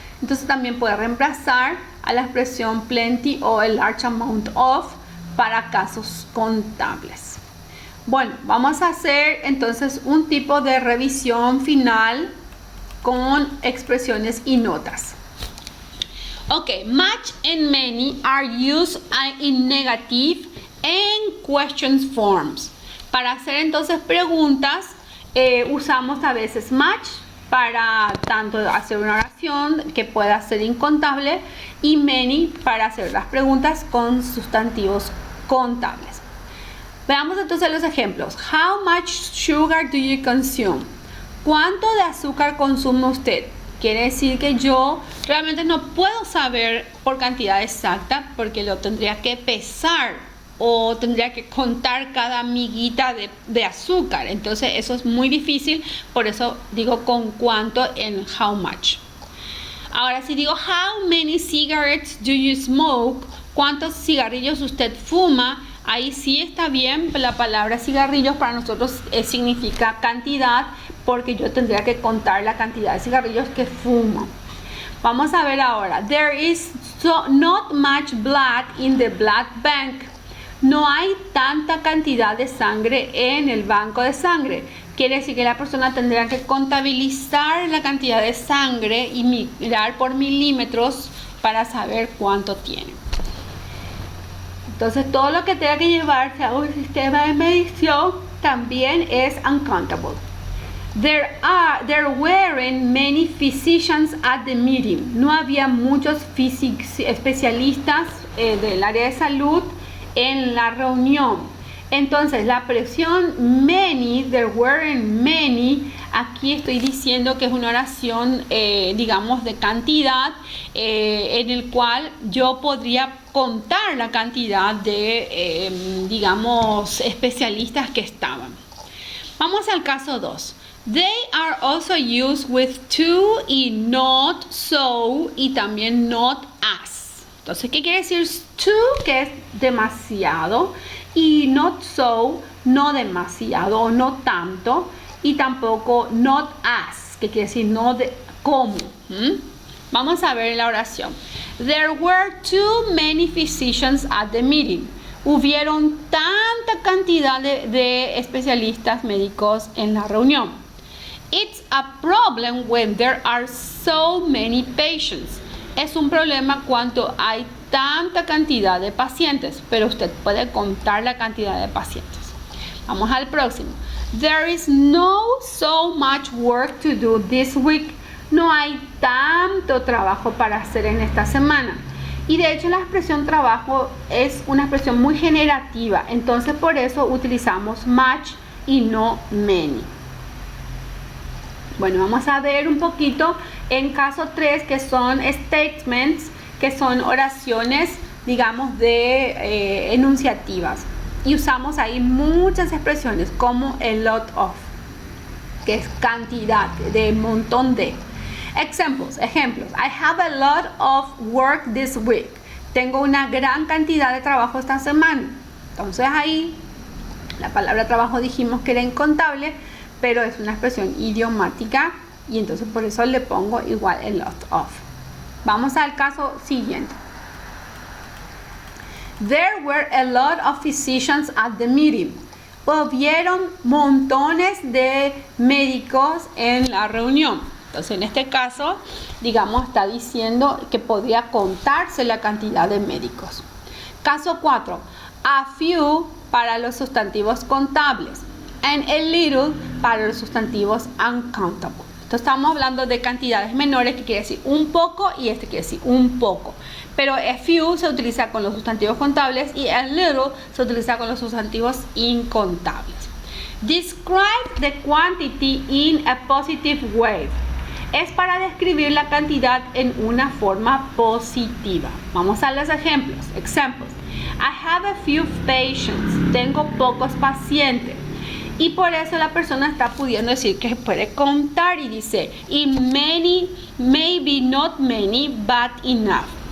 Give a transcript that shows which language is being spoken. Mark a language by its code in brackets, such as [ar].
[es] Entonces también puede reemplazar a la expresión plenty o [en] a large amount of [es] para casos contables. Bueno, vamos a hacer entonces un tipo de revisión final con expresiones y notas. [en] Okay, much and many are used in negative and questions forms. [es] Para hacer entonces preguntas, usamos a veces much para tanto hacer una oración que pueda ser incontable y many para hacer las preguntas con sustantivos contables. Veamos entonces los ejemplos. [en] How much sugar do you consume? [es] ¿Cuánto de azúcar consume usted? Quiere decir que yo realmente no puedo saber por cantidad exacta porque lo tendría que pesar o tendría que contar cada miguita de azúcar. Entonces eso es muy difícil, por eso digo con cuánto en how much. Ahora si digo [en] how many cigarettes do you smoke, [es] ¿cuántos cigarrillos usted fuma? Ahí sí está bien, la palabra cigarrillos para nosotros significa cantidad, porque yo tendría que contar la cantidad de cigarrillos que fumo. Vamos a ver ahora. [en] There is not much blood in the blood bank. [es] No hay tanta cantidad de sangre en el banco de sangre. Quiere decir que la persona tendrá que contabilizar la cantidad de sangre y mirar por milímetros para saber cuánto tiene. Entonces todo lo que tenga que llevarse a un sistema de medición también es uncountable. [en] There weren't many physicians at the meeting. [es] No había muchos especialistas del área de salud en la reunión. Entonces la expresión many, [en] there weren't many, [es] aquí estoy diciendo que es una oración digamos de cantidad en el cual yo podría contar la cantidad de digamos especialistas que estaban. Vamos al caso 2. [en] They are also used with to y not so y también not as. [es] Entonces, ¿qué quiere decir to? Que es demasiado, y not so, no demasiado o no tanto, y tampoco not as, que quiere decir no de como. Vamos a ver la oración. [en] There were too many physicians at the meeting. [es] Hubieron tanta cantidad de especialistas médicos en la reunión. [en] It's a problem when there are so many patients. [es] Es un problema cuando hay tanta cantidad de pacientes, pero usted puede contar la cantidad de pacientes. Vamos al próximo. [en] There is no so much work to do this week. [es] No hay tanto trabajo para hacer en esta semana. Y de hecho la expresión trabajo es una expresión muy generativa, entonces por eso utilizamos much y no many. Bueno, vamos a ver un poquito en caso 3, que son statements, que son oraciones, digamos, de enunciativas. Y usamos ahí muchas expresiones como a lot of, que es cantidad, de montón de. Ejemplos. [en] I have a lot of work this week. [es] Tengo una gran cantidad de trabajo esta semana. Entonces ahí, la palabra trabajo dijimos que era incontable, pero es una expresión idiomática y entonces por eso le pongo igual a lot of. Vamos al caso siguiente. [en] There were a lot of physicians at the meeting. [es] Hubieron montones de médicos en la reunión. Entonces en este caso, digamos, está diciendo que podría contarse la cantidad de médicos. Caso 4. A few para los sustantivos contables. And a little para los sustantivos uncountable. Entonces estamos hablando de cantidades menores, que quiere decir un poco, y este quiere decir un poco. Pero a few se utiliza con los sustantivos contables y a little se utiliza con los sustantivos incontables. [en] Describe the quantity in a positive way. [es] Es para describir la cantidad en una forma positiva. Vamos a los ejemplos. [en] Examples. I have a few patients. [es] Tengo pocos pacientes. Y por eso la persona está pudiendo decir que puede contar y dice, [en] in many, maybe not many, but enough.